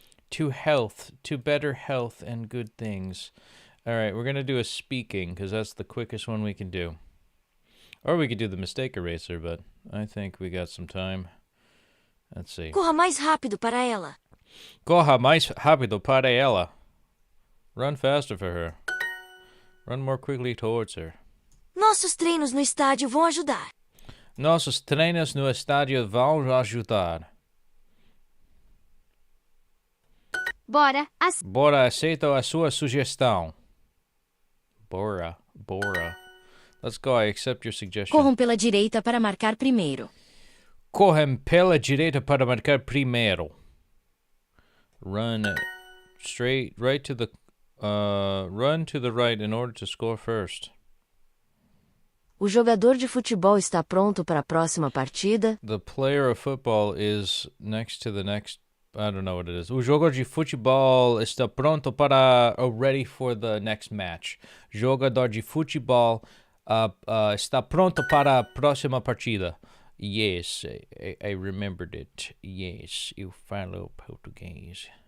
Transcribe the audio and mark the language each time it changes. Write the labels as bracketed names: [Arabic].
[English] To health, to better health and good things. All right, we're going to do a speaking because that's the quickest one we can do. Or we could do the mistake eraser, but I think we got some time. Let's see. [Portuguese] Corra mais rápido para ela. Corra mais rápido para ela. [English] Run faster for her. Run more quickly towards her. [Portuguese] Nossos treinos no estádio vão ajudar. Nossos treinos no estádio vão ajudar. Bora. Bora, aceito a sua sugestão. Bora. [English] Let's go, I accept your suggestion. [Portuguese] Corram pela direita para marcar primeiro. Corram pela direita para marcar primeiro. [English] Run straight, right to the, run to the right in order to score first. [Portuguese] O jogador de futebol está pronto para a próxima partida. [English] The player of football is next to the next, I don't know what it is. [Portuguese] O jogador de futebol está pronto para, [English] ready for the next match. [Portuguese] Jogador de futebol está pronto para a próxima partida. [English] Yes, I remembered it. Yes, [Portuguese] eu falo português.